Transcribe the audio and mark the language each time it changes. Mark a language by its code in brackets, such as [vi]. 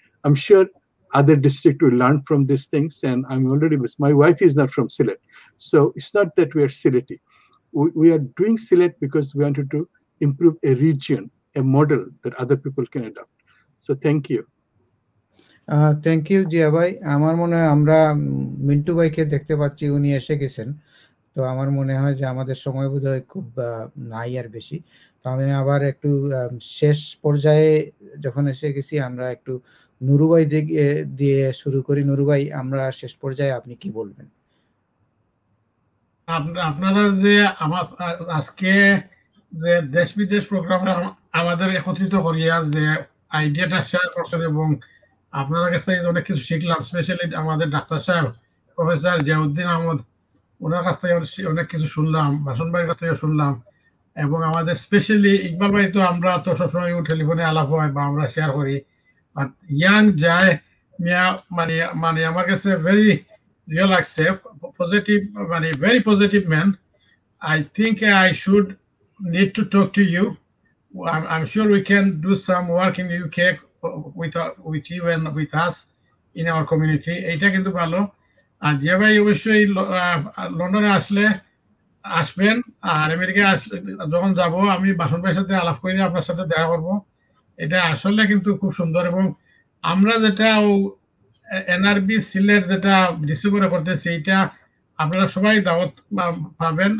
[en] I'm sure other districts will learn from these things, and I'm already, my wife is not from Sylhet. So it's not that we are Sylheti. We are doing Sylhet because we wanted to improve a region, a model that other people can adopt. So thank you. Thank you Zia ভাই। [bn] আমার মনে হয় আমরা মিন্টু ভাইকে দেখতে পাচ্ছি, উনি এসে গেছেন। তো আমার মনে হয় যে আমাদের সময় বোধহয় খুব নাই আর বেশি। তো আমি আবার একটু শেষ পর্যায়ে যখন এসে গেছি, আমরা একটু নুরু ভাই দিয়ে শুরু করি। নুরু ভাই, আমরা শেষ পর্যায়ে, আপনি কি বলবেন? আপনারা যে আজকে যে দেশ বিদেশ প্রোগ্রামে আমাদের একত্রিত করিয়া যে আইডিয়াটা শেয়ার করছেন, এবং আপনার কাছ থেকে অনেক কিছু শিখলাম। স্পেশালি আমাদের ডাক্তার সাহেব প্রফেসর জিয়াউদ্দিন আহমদ, ওনার কাছ থেকে অনেক কিছু শুনলাম, ভাষণ ভাইয়ের কাছ থেকে শুনলাম, এবং আমাদের স্পেশালি ইকবাল ভাই, তো আমরা তো সবসময় টেলিফোনে আলাপ হয় বা আমরা শেয়ার করি। বাট ইয়াং যায় মিয়া মানে আমার কাছে ভেরি রিয়েল লাগছে, পজিটিভ, মানে [en] Very positive man. I think I should need to talk to you. I'm sure we can do some work in the UK with you and with us in our community. [bn] এটা কিন্তু ভালো। আর জিয়া ভাই অবশ্যই লন্ডনে আসবেন, আর আমেরিকায় আসলে যখন যাব আমি বাসন ভাইয়ের সাথে আলাপ করে আপনার সাথে দেখা করব। এটা আসলে কিন্তু খুব সুন্দর, এবং আমরা যেটা এনআরবি সিলেট যেটা ডিসেম্বরে করতেছি, এটা আপনারা সবাই দাওয়াত পাবেন।